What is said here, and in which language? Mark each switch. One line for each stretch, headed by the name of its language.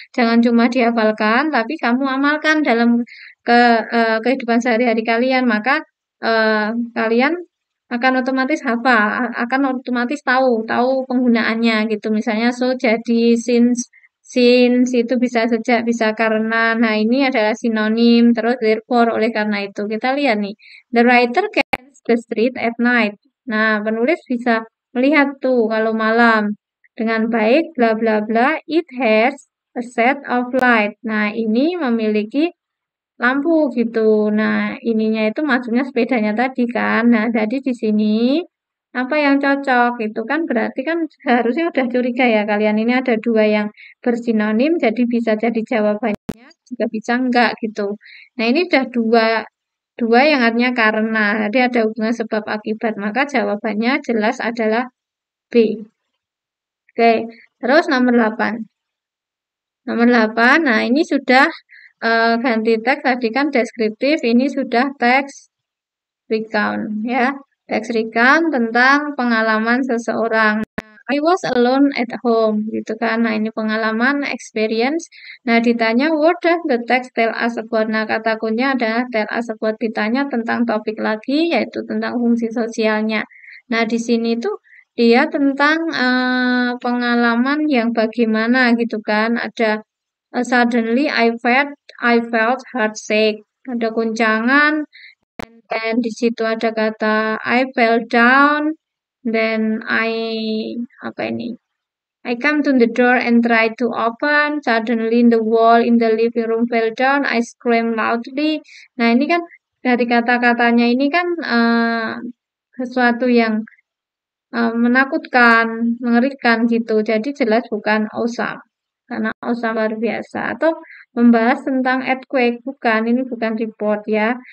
Indonesian: Jangan cuma dihafalkan, tapi kamu amalkan dalam kehidupan sehari-hari kalian. Maka kalian akan otomatis hafal, akan otomatis tahu penggunaannya gitu. Misalnya so jadi, since itu bisa sejak, bisa karena. Nah, ini adalah sinonim, terus therefore oleh karena itu. Kita lihat nih.
English: The writer can see the street at night.
Indonesian: Nah, penulis bisa melihat tuh kalau malam dengan baik, bla bla bla.
English: It has a set of light.
Indonesian: Nah, ini memiliki lampu gitu. Nah, ininya itu maksudnya sepedanya tadi kan. Nah, jadi di sini apa yang cocok? Itu kan berarti kan seharusnya udah curiga ya kalian. Ini ada 2 yang bersinonim, jadi bisa jadi jawabannya, juga bisa enggak gitu. Nah, ini udah dua yang artinya karena. Jadi ada hubungan sebab akibat. Maka jawabannya jelas adalah B. Oke, terus nomor 8. Nomor 8, nah ini sudah ganti teks, tadi kan deskriptif, ini sudah teks recount ya. Teks recount tentang pengalaman seseorang.
English: I was alone at home
Indonesian: gitu kan. Nah, ini pengalaman,
English: experience.
Indonesian: Nah, ditanya
English: what does the text tell us about?
Indonesian: Nah, kata kuncinya adalah
English: tell us about.
Indonesian: Ditanya tentang topik lagi yaitu tentang fungsi sosialnya. Nah, di sini tuh dia tentang pengalaman yang bagaimana gitu kan. Ada
English: suddenly I felt heartsick.
Indonesian: Ada guncangan. Dan di situ ada kata
English: I fell down. Then
Indonesian: apa ini?
English: I come to the door and try to open. Suddenly the wall in the living room fell down. I screamed loudly.
Indonesian: Nah, ini kan dari kata-katanya ini kan sesuatu yang menakutkan, mengerikan gitu. Jadi jelas bukan awesome. Karena awesome luar biasa. Atau membahas tentang earthquake. Bukan, ini bukan report ya.